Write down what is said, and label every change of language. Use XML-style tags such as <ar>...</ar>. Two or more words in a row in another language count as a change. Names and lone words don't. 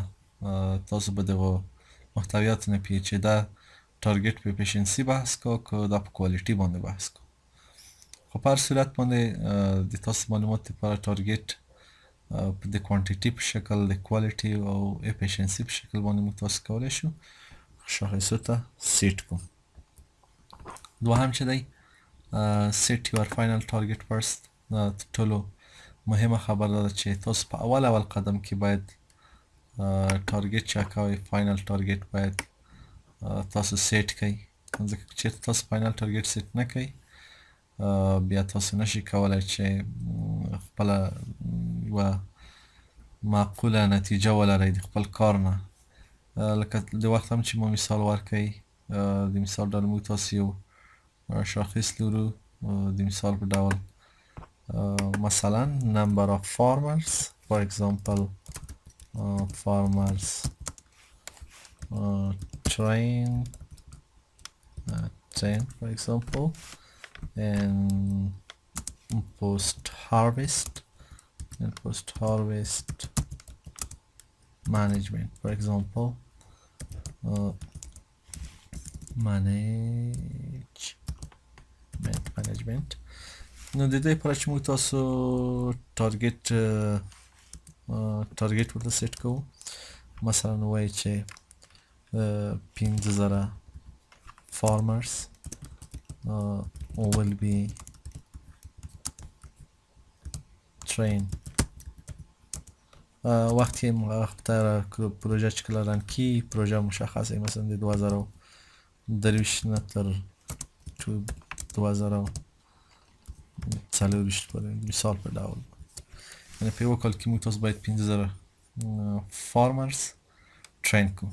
<ps>تاسو به دغه محتویات نه پوهیږئ چې دا ټارګیټ په افیشنسي بحث کو که دا په کوالټي باندې بحث کو. خو په هر صورت باندې د تاسو معلومات لپاره ټارګیټ د کوانټیټي په شکل د کوالټي او افیشنسي په شکل باندې موږ تاسو کولی شو شاخصو ته سیټ کو. دوهم چې دی</ps> <en>set your final target first.</en> <ps>تر ټولو مهمه خبره ده چې تاسو په اول قدم کې باید ټارګیټ چې کوئ</ps> <en>final target</en> <ps>باید تاسو سیټ کړئ. ځکه چې تاسو</ps> <en>final target</en> <ps>سیټ نه کړئ بیا تاسو نشئ کولی چې خپله یوه معقوله نتیجه ولرئ د خپل کار نه. لکه د وخت هم چې ما مثال ورکړئ د مثال ډول موږ تاسو یو شاخص لرو د مثال په ډول مثلا</ps> <en>number of farmers for example farmers train for example and post harvest management for example management.</en> <ps>نو د دې لپاره چې موږ تاسو ټارګیټ ورته سیټ کوو مثلا وایي چې 50,000</ps> <en>farmers will be trained.</en> <ps>وقتی مختار پروژه چې کله رن کی پروژه مشخصه مثلا د 2023 نه تر 2024 پورې مثال په ډول یعنې په یوه کال کې موږ تاسو باید 50,000</ps> <en>farmers train</en> <ps>کړو.</ps>